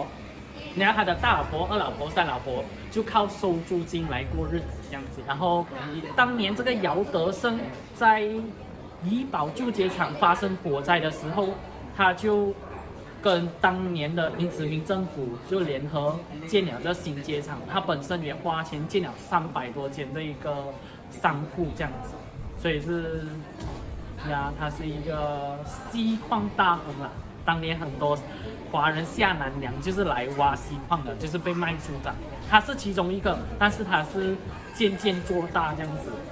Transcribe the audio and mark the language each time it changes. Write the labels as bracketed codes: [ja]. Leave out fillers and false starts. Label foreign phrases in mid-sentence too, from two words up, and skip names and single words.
[zh] 然後他的大老婆、2老婆、3老婆就靠收租金來過日子這樣子。然後當年這個姚德勝在怡保舊街場發生火災的時候，他就跟當年的英殖民政府就聯合建了這新街場，他本身也花錢建了300多間的一個商鋪這樣子，所以是他是一個锡礦大亨啦。當年很多華人下南洋就是來挖锡礦的，就是被賣豬仔，他是其中一個，但是他是漸漸做大這樣子。